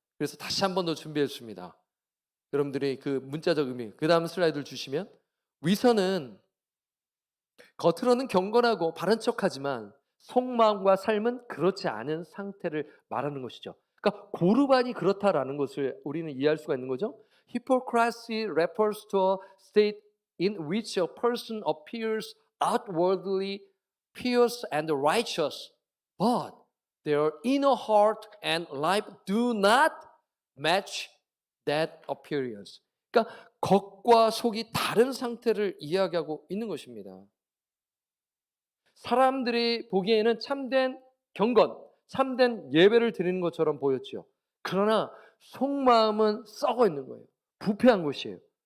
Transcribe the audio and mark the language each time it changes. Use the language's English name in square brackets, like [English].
[Korean] 그래서 다시 한 번 더 준비했습니다. 여러분들이 그 문자적 의미, 그 다음 슬라이드를 주시면, 위선은 겉으로는 경건하고 바른 척하지만 속마음과 삶은 그렇지 않은 상태를 말하는 것이죠. 그러니까 고르반이 그렇다라는 것을 우리는 이해할 수가 있는 거죠. [English] Hypocrisy refers to a state in which a person appears outwardly pious and righteous, but their inner heart and life do not match that appearance. [Korean] 그러니까 겉과 속이 다른 상태를 이야기하고 있는 것입니다. 사람들이 보기에는 참된 경건, 참된 예배를 드리는 것처럼 보였지요. 그러나 속마음은 썩어 있는 거예요. 부패한 것이에요.